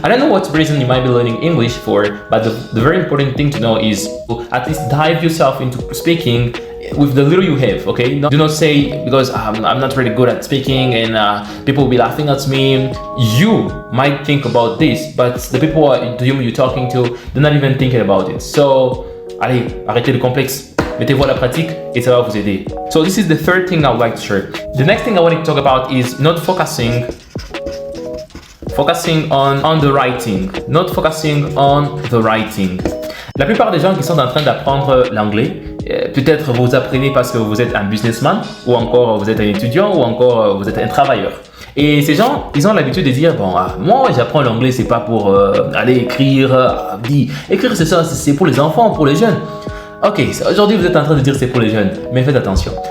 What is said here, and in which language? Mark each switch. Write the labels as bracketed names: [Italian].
[English] I don't know what reason you might be learning English for, but the very important thing to know is to at least dive yourself into speaking with the little you have, okay? Do not say, because I'm not really good at speaking and people will be laughing at me. You might think about this, but the people to whom you're talking to, they're not even thinking about it. [French] So, allez, arrêtez le complexe. Mettez-vous à la pratique et ça va vous aider. [English] So this is the third thing I would like to share. The next thing I want to talk about is not focusing on the writing. Not focusing on the writing. [French] La plupart des gens qui sont en train d'apprendre l'anglais, peut-être vous apprenez parce que vous êtes un businessman, ou encore vous êtes un étudiant, ou encore vous êtes un travailleur. Et ces gens, ils ont l'habitude de dire, bon, moi j'apprends l'anglais, c'est pas pour aller écrire. Écrire c'est ça, c'est pour les enfants, pour les jeunes. Ok, aujourd'hui vous êtes en train de dire c'est pour les jeunes, mais faites attention.